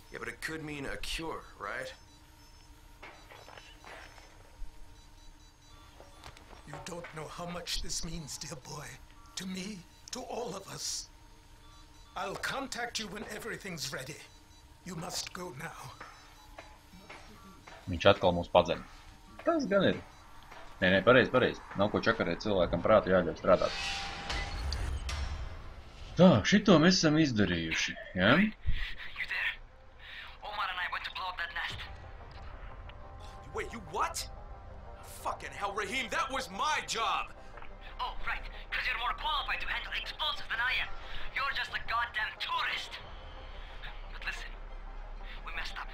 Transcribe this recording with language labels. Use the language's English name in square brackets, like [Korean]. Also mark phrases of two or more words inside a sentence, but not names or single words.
[English] Yeah, but it could mean a cure, right? You don't know how much this means, dear boy. To me, to all of us. I'll contact you when everything's ready. You must go now. [Latvian] Viņš atkal mūs padzen. Tas gan ir. Nē, pareizi. Nav ko čakarēt cilvēkam prātu, jāļauj strādāt. Tā, šito mēs esam izdarījuši, ja? [English] You there? Omar and I went to blow up that nest. Wait, you what? Fucking hell, Raheem, that was my job! Oh, right, because you're more qualified to handle explosives than I am. You're just a goddamn tourist. But listen, we messed up.